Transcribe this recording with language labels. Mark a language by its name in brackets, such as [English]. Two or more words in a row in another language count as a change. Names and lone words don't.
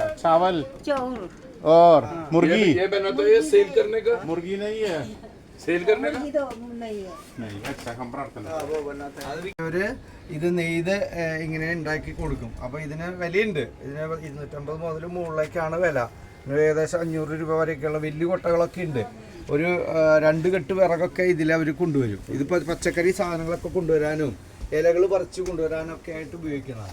[Hindi] चावल और मुर्गी। ये बना तो ये सेल करने का मुर्गी नहीं है, सेल करने का नहीं। अच्छा हम प्रार्थना [Malayalam] ഒരു ഇത് നെയ്ത് ഇങ്ങനെ ഉണ്ടാക്കി കൊടുക്കും. അപ്പോൾ ഇതിന് വിലയുണ്ട്. ഇതിന് 250 മുതൽ മുകളിലേക്കാണ് വില. ഏകദേശം 500 രൂപ വരെയൊക്കെയുള്ള വലിയ കൊട്ടകളൊക്കെ ഉണ്ട്. ഒരു 2 കെട്ട് വിറകൊക്കെ ഇതിലവർ കൊണ്ടുവരും. ഇതിപ്പോൾ പച്ചക്കറി സാധനങ്ങളൊക്കെ കൊണ്ടുവരാനും ഇലകൾ പറിച്ച് കൊണ്ടുവരാനും ഒക്കെ ആയിട്ട് ഉപയോഗിക്കണം.